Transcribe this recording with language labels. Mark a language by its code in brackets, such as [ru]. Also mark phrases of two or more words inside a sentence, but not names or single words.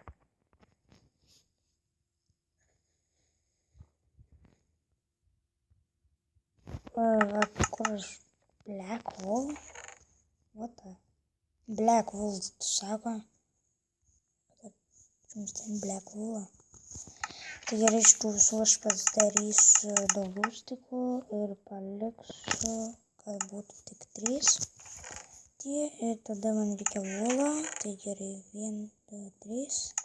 [lt] Kur aš... [en] Black wool? What the... Black wool, [lt] tu sako? Jums ten [en] black wool. [lt] Tai gerai, iš tų visų aš pasidarysiu daugiau stikų ir paliksiu, kad būtų tik 3. Ir tada man reikia volą, tai gerai, 1, 2, 3.